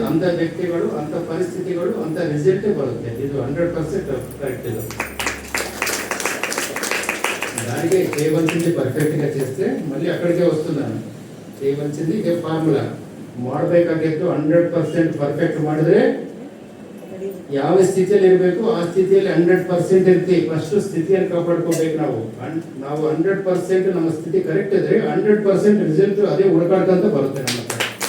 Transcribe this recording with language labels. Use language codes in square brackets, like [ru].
[kn] ಅಂಥ ವ್ಯಕ್ತಿಗಳು, ಅಂಥ ಪರಿಸ್ಥಿತಿಗಳು, ಅಂಥ ರಿಸಲ್ಟೇ ಬರುತ್ತೆ. ಇದು 100% ಕರೆಕ್ಟ್. ಇದು [te] దానికే చేయవలసింది పర్ఫెక్ట్గా చేస్తే మళ్ళీ అక్కడికే వస్తున్నాను. చేయవలసింది [kn] ఇదే ಫಾರ್ಮುಲಾ ಮಾಡಬೇಕಾಗಿತ್ತು 100% ಪರ್ಫೆಕ್ಟ್ ಮಾಡಿದ್ರೆ ಯಾವ ಸ್ಥಿತಿಯಲ್ಲಿ ಇರಬೇಕು ಆ ಸ್ಥಿತಿಯಲ್ಲಿ 100% ಇರ್ತೀವಿ. ಫಸ್ಟ್ ಸ್ಥಿತಿಯನ್ನು ಕಾಪಾಡ್ಕೋಬೇಕು ನಾವು. ನಾವು 100% ನಮ್ಮ ಸ್ಥಿತಿ ಕರೆಕ್ಟ್ ಇದ್ರೆ 100% ರಿಸಲ್ಟ್ ಅದೇ ಹುಡುಕಾಡ್ಕೊಂತ ಬರುತ್ತೆ ನಮ್ಮ ಹತ್ರ.